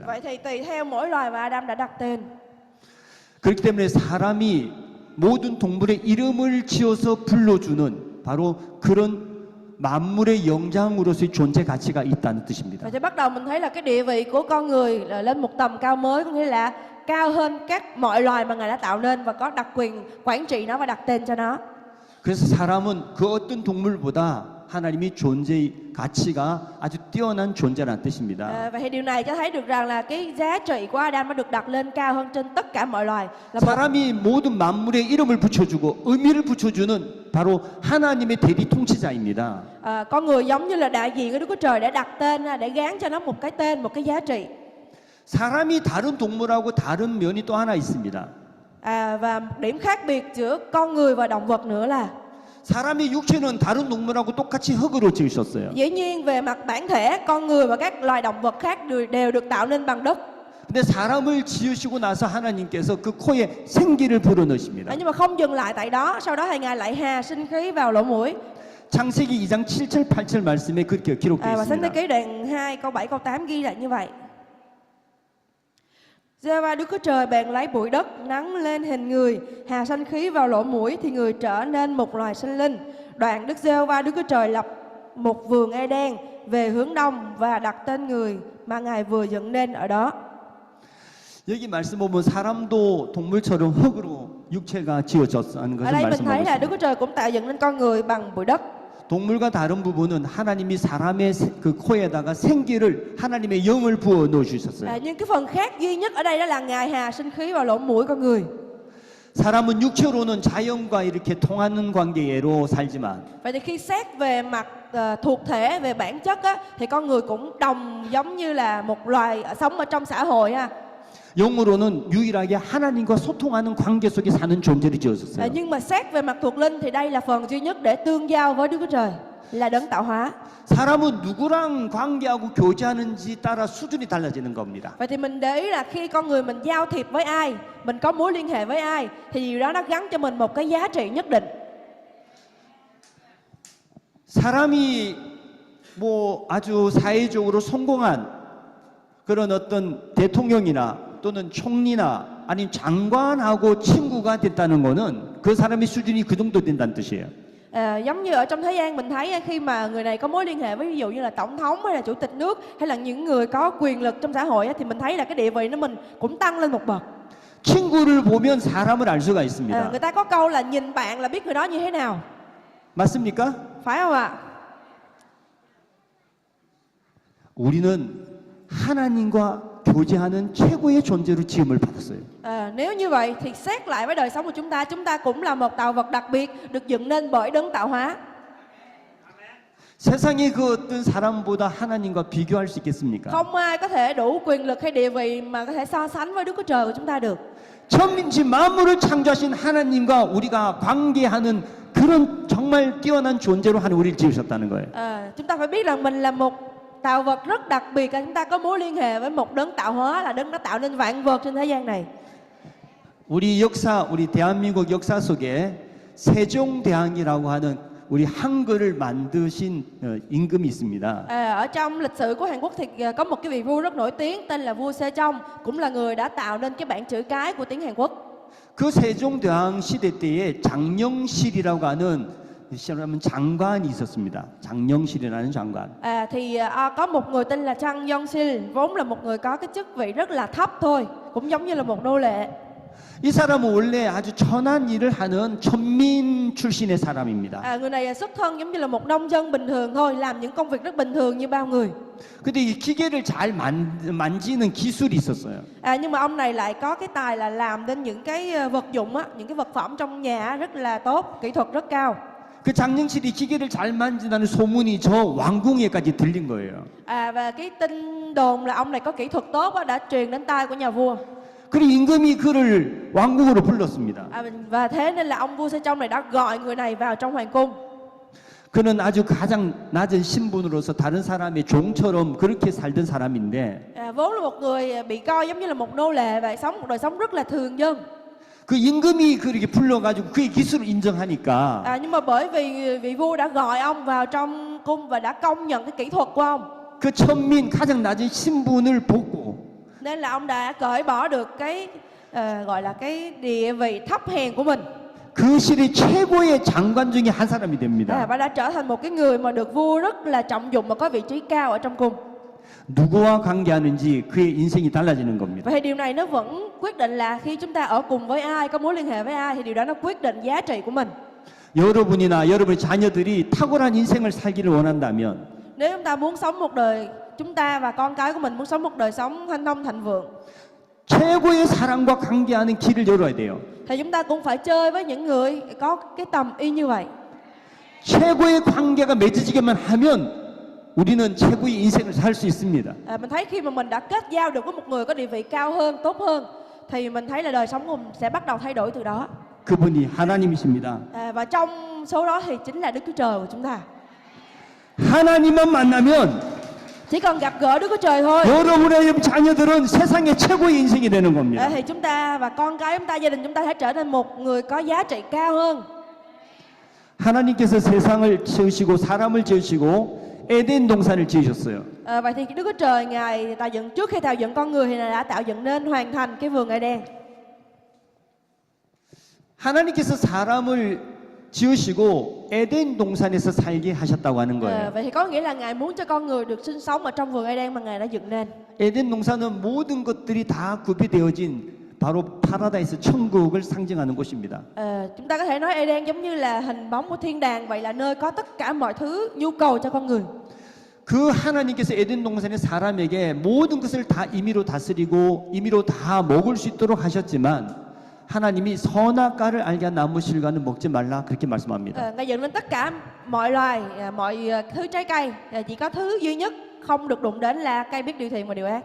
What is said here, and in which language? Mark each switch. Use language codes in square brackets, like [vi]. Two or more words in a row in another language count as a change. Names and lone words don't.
[vi] Vậy thì tùy theo mỗi loài mà Adam đã đặt tên. [ko] 그렇기 때문에 사람이 모든 동물의 이름을 지어서 불러주는 바로 그런 만물의 영장으로서의 존재 가치가 있다는 뜻입니다. [vi] Vậy thì bắt đầu mình thấy là cái địa vị của con người là lên một tầm cao mới, có nghĩa là cao hơn các mọi loài mà Ngài đã tạo nên và có đặc quyền quản trị nó và đặt tên cho nó. [ko] 그래서 사람은 그 어떤 동물보다 하나님이 존재의 가치가 아주 뛰어난 존재라는 뜻입니다. [vi] Vậy thì điều này cho thấy được rằng là cái giá trị của Adam nó được đặt lên cao hơn trên tất cả mọi loài. [ko] 사람이 모든 만물에 이름을 붙여주고 의미를 붙여주는 바로 하나님의 대리 통치자입니다. [vi] Con người giống như là đại diện của Đức Chúa Trời để đặt tên, để gán cho nó một cái tên, một cái giá trị. [ko] 사람이 다른 동물하고 다른 면이 또 하나 있습니다. [vi] Và một điểm khác biệt giữa con người và động vật nữa là [ko] 사람의 육체는 다른 동물하고 똑같이 흙으로 지으셨어요. [vi] dĩ nhiên về mặt bản thể, con người và các loài động vật khác đều được tạo nên bằng đất. [ko] 근데 사람을 지으시고 나서 하나님께서 그 코에 생기를 불어넣으십니다. [vi] Nhưng mà không dừng lại tại đó, sau đó thì Ngài lại hà sinh khí vào lỗ mũi. [ko] 창세기 2장 7절 8절 말씀에 그렇게 기록되어 [vi] Và Sáng Thế [ko] 있습니다. [vi] Ký đoạn 2 câu 7 câu 8 ghi lại như vậy. Giê-hô-va Đức Chúa Trời bèn lấy bụi đất nắng lên hình người, hà sanh khí vào lỗ mũi thì người trở nên một loài sinh linh. Đoạn Đức Giê-hô-va Đức Chúa Trời lập một vườn Ê-đen về hướng đông và đặt tên người mà Ngài vừa dựng nên ở đó. [ko] 여기 말씀 보면 사람도 동물처럼 흙으로 육체가 지어졌다는 [vi] Ở [ko] 것을 [vi] đây mình thấy [ko] 말씀하고 [vi] là Đức [ko] 있습니다. [vi] Chúa Trời cũng tạo dựng nên con người bằng bụi đất. [ko] 동물과 다른 부분은 하나님이 사람의 그 코에다가 생기를 하나님의 영을 부어 넣어 주셨어요. [vi] Nhưng cái phần khác duy nhất ở đây đó là Ngài hà sinh khí vào lỗ mũi con người. [ko] 사람은 육체로는 자연과 이렇게 통하는 관계로 살지만 [vi] Vậy thì khi xét về mặt thuộc thể, về bản chất á, thì con người cũng giống như là một loài sống ở trong xã hội ha. [ko] 영으로는 유일하게 하나님과 소통하는 관계 속에 사는 존재를 지어졌어요. [vi] Nhưng mà xét về mặt thuộc linh thì đây là phần duy nhất để tương giao với Đức Chúa Trời, là đấng tạo hóa. [ko] 사람은 누구랑 관계하고 교제하는지 따라 수준이 달라지는 겁니다. [vi] Vậy thì mình để ý là khi con người mình giao thiệp với ai, mình có mối liên hệ với ai, thì điều đó nó gắn cho mình một cái giá trị nhất định. [ko] 사람이 뭐 아주 사회적으로 성공한 그런 어떤 대통령이나 또는 총리나 아니면 장관하고 친구가 됐다는 거는 그 사람의 수준이 그 정도 된다는 뜻이에요. [vi] Giống như ở trong thế gian mình thấy khi mà người này có mối liên hệ với ví dụ như là tổng thống hay là chủ tịch nước hay là những người có quyền lực trong xã hội thì mình thấy là cái địa vị nó mình cũng tăng lên một bậc. [ko] 친구를 보면 사람을 알 수가 있습니다. [vi] Người ta có câu là nhìn bạn là biết người đó như thế nào. [ko] 맞습니까? [vi] Phải không ạ? [ko] 우리는 하나님과 교제하는 최고의 존재로 지음을 받았어요. [vi] Nếu như vậy thì xét lại với đời sống của chúng ta cũng là một tạo vật đặc biệt được dựng nên bởi đấng tạo hóa. [ko] 세상의 그 어떤 사람보다 하나님과 비교할 수 있겠습니까? [vi] Không ai có thể đủ quyền lực hay địa vị mà có thể so sánh với Đức Chúa Trời của chúng ta được. [ko] 천민지 만물을 창조하신 하나님과 우리가 관계하는 그런 정말 뛰어난 존재로 하나님 우리를 지으셨다는 거예요. [vi] Chúng ta phải biết rằng mình là một tạo vật rất đặc biệt, chúng ta có mối liên hệ với một đấng tạo hóa, là đấng đã tạo nên vạn vật trên thế gian này. [ko] 우리 역사, 우리 대한민국 역사 속에 세종대왕이라고 하는 우리 한글을 만드신 임금이 있습니다. [vi] Ở trong lịch sử của Hàn Quốc thì có một cái vị vua rất nổi tiếng tên là vua Sejong, cũng là người đã tạo nên cái bảng chữ cái của tiếng Hàn Quốc. [ko] 그 세종대왕 시대 때에 장영실이라고 하는 장관이 있었습니다. 장영실이라는 장관. [vi] Có một người tên là Chang Yong-sil, vốn là một người có cái chức vị rất là thấp thôi, cũng giống như là một nô lệ. [ko] 이 사람은 원래 아주 천한 일을 하는 천민 출신의 사람입니다. [vi] Người này xuất thân giống như là một nông dân bình thường thôi, làm những công việc rất bình thường như bao người. [ko] 근데 이 기계를 잘 만지는 기술이 있었어요. [vi] Nhưng mà ông này lại có cái tài là làm nên những cái vật dụng á, những cái vật phẩm trong nhà rất là tốt, kỹ thuật rất cao. [ko] 그 장영실이 기계를 잘 만진다는 소문이 저 왕궁에까지 들린 거예요. [vi] Và cái tin đồn là ông này có kỹ thuật tốt á, đã truyền đến tai của nhà vua. [ko] 그리고 임금이 그를 왕궁으로 불렀습니다. [vi] Và thế nên là ông vua Sejong này đã gọi người này vào trong hoàng cung. [ko] 그는 아주 가장 낮은 신분으로서 다른 사람의 종처럼 그렇게 살던 사람인데 [vi] Vốn là một người bị coi giống như là một nô lệ và sống một đời sống rất là thường dân. [ko] 그 임금이 그렇게 불러가지고 그의 기술을 인정하니까 [vi] Nhưng mà bởi vì vị vua đã gọi ông vào trong cung và đã công nhận cái kỹ thuật của ông, [ko] 그 천민 가장 낮은 신분을 벗고 [vi] nên là ông đã cởi bỏ được cái gọi là cái địa vị thấp hèn của mình. [ko] 그 시대 최고의 장관 중에 한 사람이 됩니다. [vi] Và đã trở thành một cái người mà được vua rất là trọng dụng và có vị trí cao ở trong cung. [ko] 누구와 관계하는지 그의 인생이 달라지는 겁니다. [vi] Và thì điều này nó vẫn quyết định là khi chúng ta ở cùng với ai, có mối liên hệ với ai thì điều đó nó quyết định giá trị của mình. [ko] 여러분이나 여러분의 자녀들이 탁월한 인생을 살기를 원한다면 [vi] Nếu chúng ta muốn sống một đời, chúng ta và con cái của mình muốn sống một đời sống hanh thông thịnh vượng, [ko] 최고의 사람과 관계하는 길을 열어야 돼요. [vi] thì chúng ta cũng phải chơi với những người có cái tầm y như vậy. [ko] 최고의 관계가 맺어지기만 하면 우리는 최고의 인생을 살 수 있습니다. [vi] Mình thấy khi mà mình đã kết giao được với một người có địa vị cao hơn, tốt hơn, thì mình thấy là đời sống của mình sẽ bắt đầu thay đổi từ đó. [ko] 그분이 하나님이십니다. [vi] Và trong số đó thì chính là Đức Chúa Trời của chúng ta. [ko] 하나님만 만나면 [vi] Chỉ cần gặp gỡ Đức Chúa Trời thôi, [ko] 여러분의 자녀들은 세상의 최고의 인생이 되는 겁니다. [vi] thì chúng ta và con cái chúng ta, gia đình chúng ta sẽ trở nên một người có giá trị cao hơn. [ko] 하나님께서 세상을 지으시고 사람을 지으시고 에덴 동산을 지으셨어요. [vi] Vậy thì Đức Chúa Trời Ngài tạo dựng, trước khi tạo dựng con người thì Ngài đã tạo dựng nên hoàn thành cái vườn Eden. [ko] 하나님께서 사람을 지으시고 에덴 동산에서 살게 하셨다고 하는 거예요. [vi] Vậy thì có nghĩa là Ngài muốn cho con người được sinh sống ở trong vườn Eden mà Ngài đã dựng nên. [ko] 에덴 동산은 모든 것들이 다 구비되어진 바로 파라다이스 천국을 상징하는 곳입니다. [vi] Chúng ta có thể nói Eden giống như là hình bóng của thiên đàng, vậy là nơi có tất cả mọi thứ nhu cầu cho con người. [ko] 그 하나님께서 에덴 동산의 사람에게 모든 것을 다 임의로 다스리고 임의로 다 먹을 수 있도록 하셨지만 하나님이 선악과를 알게 한 나무 실과는 먹지 말라 그렇게 말씀합니다. [vi] Ngài dựng nên tất cả mọi loài, mọi thứ trái cây, chỉ có thứ duy nhất không được đụng đến là cây biết điều thiện và điều ác.